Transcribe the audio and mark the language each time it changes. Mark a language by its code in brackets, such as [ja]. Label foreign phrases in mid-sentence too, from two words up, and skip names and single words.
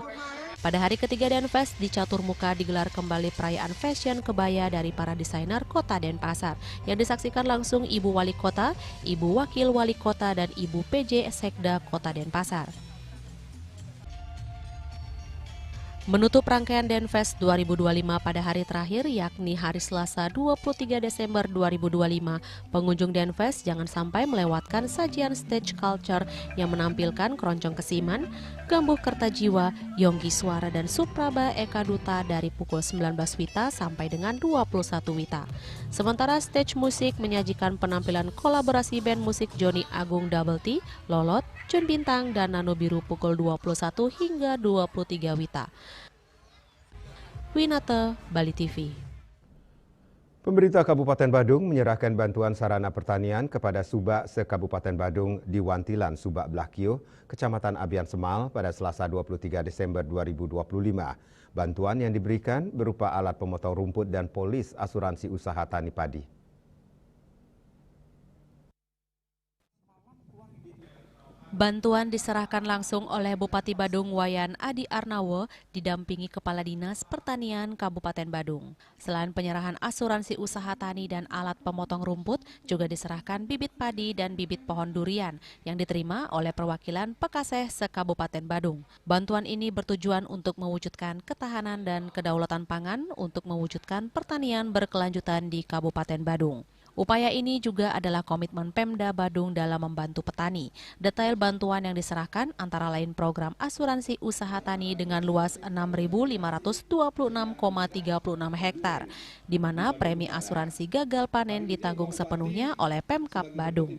[id] Pada hari ketiga Denfest di Catur Muka digelar kembali perayaan fashion kebaya dari para desainer Kota Denpasar yang disaksikan langsung Ibu Wali Kota, Ibu Wakil Wali Kota, dan Ibu PJ Sekda Kota Denpasar. Menutup rangkaian Denfest 2025 pada hari terakhir yakni hari Selasa 23 Desember 2025, pengunjung Denfest jangan sampai melewatkan sajian [en] stage culture [id] yang menampilkan Keroncong Kesiman, Gambuh Kertajiwa, Yonggi Suara, dan Supraba Eka Duta dari pukul 19 WITA sampai dengan 21 WITA. Sementara stage musik menyajikan penampilan kolaborasi band musik Joni Agung Double T, Lolot, Jun Bintang, dan Nano Biru pukul 21 hingga 23 WITA. Winata, Bali TV. Pemerintah Kabupaten Badung menyerahkan bantuan sarana pertanian kepada Subak se-Kabupaten Badung di Wantilan, Subak Blakio, Kecamatan Abian Semal pada Selasa 23 Desember 2025. Bantuan yang diberikan berupa alat pemotong rumput dan polis asuransi usaha tani padi. Bantuan diserahkan langsung oleh Bupati Badung Wayan Adi Arnawo didampingi Kepala Dinas Pertanian Kabupaten Badung. Selain penyerahan asuransi usaha tani dan alat pemotong rumput, juga diserahkan bibit padi dan bibit pohon durian yang diterima oleh perwakilan Pekaseh se-Kabupaten Badung. Bantuan ini bertujuan untuk mewujudkan ketahanan dan kedaulatan pangan untuk mewujudkan pertanian berkelanjutan di Kabupaten Badung. Upaya ini juga adalah komitmen Pemda Badung dalam membantu petani. Detail bantuan yang diserahkan antara lain program asuransi usaha tani dengan luas 6.526,36 hektar, di mana premi asuransi gagal panen ditanggung sepenuhnya oleh Pemkab Badung.